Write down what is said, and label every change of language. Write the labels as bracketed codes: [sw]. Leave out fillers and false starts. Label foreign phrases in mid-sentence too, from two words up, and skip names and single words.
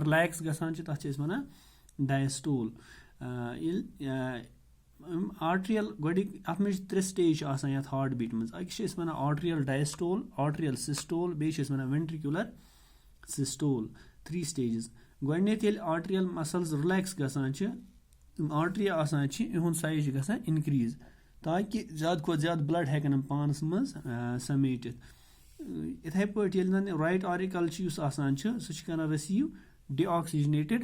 [en] Relax diastole. Arterial three stage heartbeat. Arterial diastole, arterial systole, ventricular systole. 3 stages. [ks] گۄڈٕنٮ۪تھ ییٚلہِ [en] arterial muscles relax [ks] گژھان چھِ یِم آرٹری آسان چھِ یِہُنٛد سایز چھِ گژھان اِنکریٖز تاکہِ زیادٕ کھۄتہٕ زیادٕ بٕلڈ ہٮ۪کن یِم پانَس منٛز سمیٹِتھ یِتھَے پٲٹھۍ ییٚلہِ زَن [en] right auricle [ks] چھِ یُس آسان چھِ سُہ چھِ کران [en] receive deoxygenated